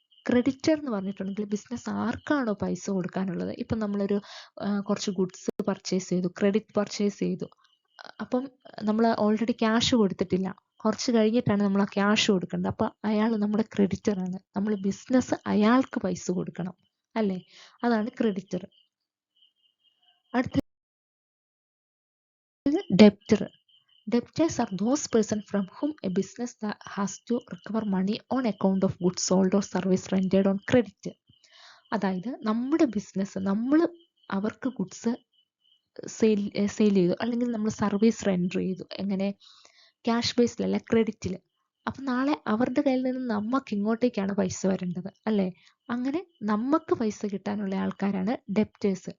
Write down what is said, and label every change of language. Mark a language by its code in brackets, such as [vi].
[ml] Creditor എന്ന് പറഞ്ഞിട്ടുണ്ടെങ്കിൽ business ആർക്കാണോ പൈസ കൊടുക്കാനുള്ളത്, ഇപ്പം നമ്മളൊരു കുറച്ച് ഗുഡ്സ് പർച്ചേസ് ചെയ്തു, ക്രെഡിറ്റ് പർച്ചേസ് ചെയ്തു, അപ്പം നമ്മൾ ഓൾറെഡി ക്യാഷ് കൊടുത്തിട്ടില്ല, കുറച്ച് കഴിഞ്ഞിട്ടാണ് നമ്മൾ ആ ക്യാഷ് കൊടുക്കേണ്ടത്. അപ്പം അയാൾ നമ്മുടെ ക്രെഡിറ്ററാണ്, നമ്മൾ ബിസിനസ് അയാൾക്ക് പൈസ കൊടുക്കണം അല്ലേ, അതാണ് ക്രെഡിറ്റർ. അടുത്ത debtor. [en] Debtors are those persons from whom a business has to recover money on account of goods sold or service rendered on credit. [ml] അതായത് നമ്മുടെ ബിസിനസ്, നമ്മൾ അവർക്ക് ഗുഡ്സ് സെയിൽ ചെയ്തു, അല്ലെങ്കിൽ നമ്മൾ സർവീസ് റെൻഡർ ചെയ്തു, എങ്ങനെ ക്യാഷ് ബേസിലല്ല, ക്രെഡിറ്റിൽ. അപ്പം നാളെ അവരുടെ കയ്യിൽ നിന്ന് നമുക്ക് ഇങ്ങോട്ടേക്കാണ് പൈസ വരേണ്ടത് അല്ലേ. അങ്ങനെ നമുക്ക് പൈസ കിട്ടാനുള്ള ആൾക്കാരാണ് ഡെപ്റ്റേഴ്സ്.